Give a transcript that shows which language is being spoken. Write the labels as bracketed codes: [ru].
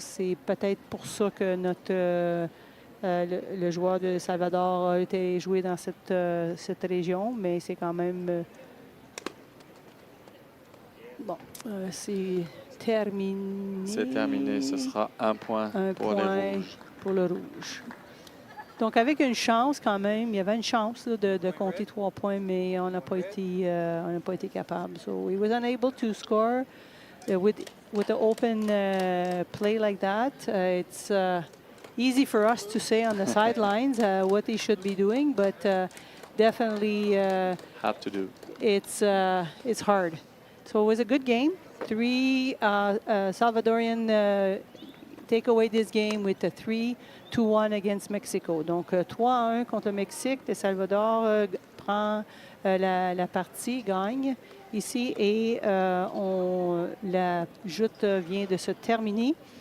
[fr] C'est peut-être pour ça que le joueur de Salvador a été joué dans cette région, mais c'est quand même bon. C'est terminé. C'est terminé. Ce sera un point pour les rouges. Pour le rouge. Donc, avec une chance quand même, il y avait une chance là, de compter 3 points, mais on n'a pas été capable. [en] So, he was unable to score with the open play like that. It's easy for us to say on the sidelines what he should be doing, but definitely have to do. It's hard. So it was a good game. 3 Salvadorian take away this game with a 3-1 against Mexico. [fr] Donc 3-1 contre le Mexique. Le Salvador prend la partie, gagne ici et la joute vient de se terminer.